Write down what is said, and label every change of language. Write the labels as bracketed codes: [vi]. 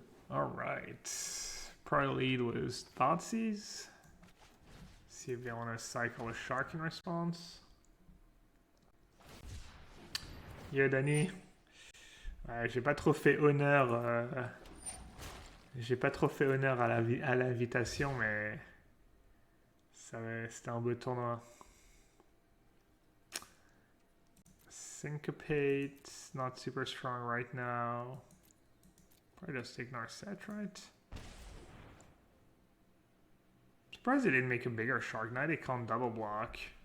[en] Alright. Probably lead was Thoughtseize. See if they want to cycle a shark in response. Yo Danny. [fr] Ouais, j'ai pas trop fait honneur. J'ai pas trop fait honneur à l'invitation, mais c'était un beau tournoi. [en] Syncopate, not super strong right now. Probably just ignore set, right? Surprised they didn't make a bigger Shark Knight. They can't double block.